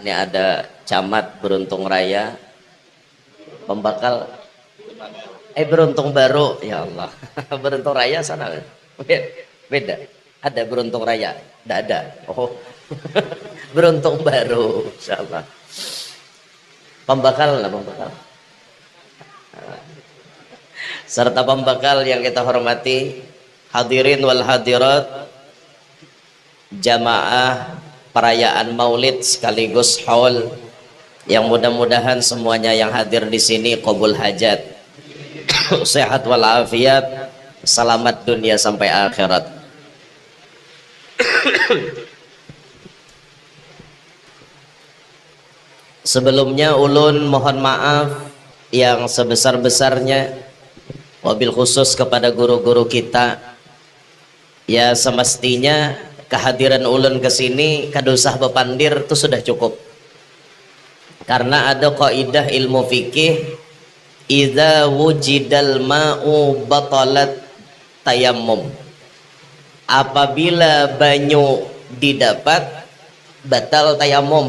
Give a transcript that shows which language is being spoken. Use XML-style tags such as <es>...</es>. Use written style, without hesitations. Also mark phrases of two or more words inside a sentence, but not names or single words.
<id>Ini ada Camat Beruntung Raya, Pembakal Beruntung Baru, ya Allah. Beruntung Raya sana beda. Ada Beruntung Raya, tidak ada. Oh, Beruntung Baru, insyaallah. Pembakal lah, pembakal. Serta pembakal yang kita hormati,</id> <ar>hadirin wal hadirat,</ar> <id>jamaah perayaan Maulid sekaligus haul, yang mudah-mudahan semuanya yang hadir di sini qabul hajat, sehat walafiat, selamat dunia sampai akhirat. Sebelumnya ulun mohon maaf yang sebesar-besarnya,</id> <ar>wabil khusus</ar> <id>kepada guru-guru kita. Ya semestinya kehadiran ulun ke sini</id> <bjn>kadusah bepandir</bjn> <id>itu sudah cukup. Karena ada kaidah ilmu fikih,</id> <ar>idza wujidal ma'u batalat tayammum.</ar> <id>Apabila banyu didapat, batal tayamum.</id>